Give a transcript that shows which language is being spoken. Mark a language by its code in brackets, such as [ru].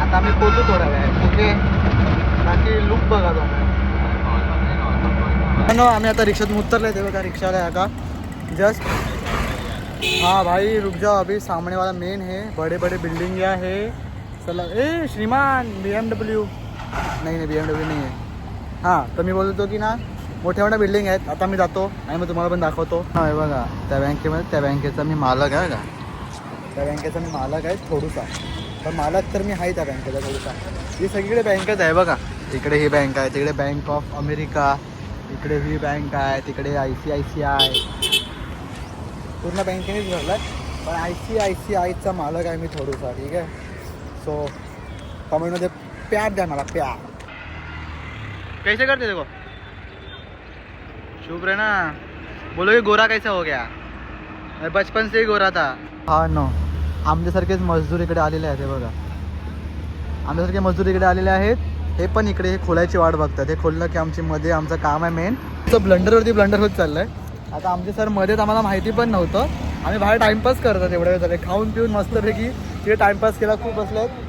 [mr] आता आम्ही पोचू थोड्या वेळ. ओके, बाकी लुक बघा तुम्ही. आम्ही आता रिक्षातून उतरले. ते बघा रिक्षाला आहे का जस्ट. [hi] हाँ भाई रुक जाओ, अभी सामने वाला मेन है, बड़े बड़े बिल्डिंग या है. [mr] चला. ए श्रीमान BMW नाही BMW नाही आहे. हां, तर मी बोलतो की ना मोठ्या मोठ्या बिल्डिंग आहेत. आता मी जातो आणि मग तुम्हाला पण दाखवतो. हां हे बघा त्या बँकेमध्ये, त्या बँकेचा मी मालक आहे का. त्या बँकेचा मी मालक आहे थोडूसा, पण मालक तर मी आहे त्या बँकेचा थोडूसा. ही सगळीकडे बँकच आहे बघा. इकडे ही बँक आहे, तिकडे बँक ऑफ अमेरिका, इकडे ही बँक आहे, तिकडे ICICI. पूर्ण बँकेनेच भरला, पण ICICIचा मालक आहे मी थोडूसा. ठीक आहे, सो कमेंटमध्ये प्यार द्या मला, प्यार. [hi] कैसे करते देखो, चुप रहे ना. बोलो कि गोरा कैसा हो गया, मैं बचपन से ही गोरा था. [mr] हा नो, आमच्यासारखेच मजदूर इकडे आलेले आहेत. हे बघा आमच्यासारखे मजदूर इकडे आलेले आहेत. हे पण इकडे हे खोलायची वाट बघतात. हे खोललं की आमची मध्ये आमचं काम आहे मेन. तर ब्लंडरवरती ब्लंडर होत चाललं आहे. आता आमचे सर मध्येच आम्हाला माहिती पण नव्हतं. आम्ही बाहेर टाईमपास करतात एवढ्या वेळ झाले, खाऊन पिऊन मस्तपैकी तिथे टाईमपास केला, खूप बसलेत.